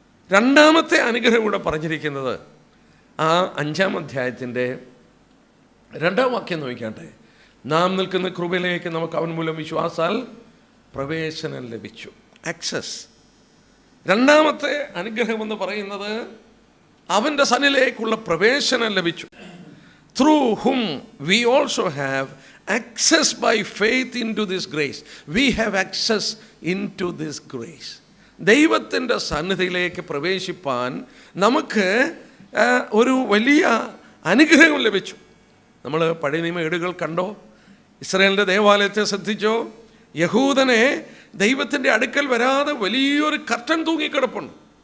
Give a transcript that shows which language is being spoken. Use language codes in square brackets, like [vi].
[ml] രണ്ടാമത്തെ അനുഗ്രഹം കൂടെ പറഞ്ഞിരിക്കുന്നത് ആ 5-ാം അധ്യായത്തിൻ്റെ 2-ാം വാക്യം നോക്കിക്കാട്ടെ. നാം നിൽക്കുന്ന കൃപയിലേക്ക് നമുക്ക് അവൻ മൂലം വിശ്വാസാൽ പ്രവേശനം ലഭിച്ചു. ആക്സസ്. രണ്ടാമത്തെ അനുഗ്രഹം എന്ന് പറയുന്നത് അവൻ്റെ സന്നിധിയിലേക്കുള്ള പ്രവേശനം ലഭിച്ചു. [en] Through whom we also have access by faith into this grace. We have access into this grace. [ml] ദൈവത്തിൻ്റെ സന്നിധിയിലേക്ക് പ്രവേശിപ്പാൻ നമുക്ക് ഒരു വലിയ അനുഗ്രഹം ലഭിച്ചു. നമ്മൾ പഴയ നിയമ ഏടുകൾ കണ്ടോ? ഇസ്രായേലിൻ്റെ ദേവാലയത്തെ ശ്രദ്ധിച്ചോ? യഹൂദനെ ദൈവത്തിൻ്റെ അടുക്കൽ വരാതെ വലിയൊരു കർട്ടൻ തൂങ്ങിക്കിടപ്പുണ്ട്.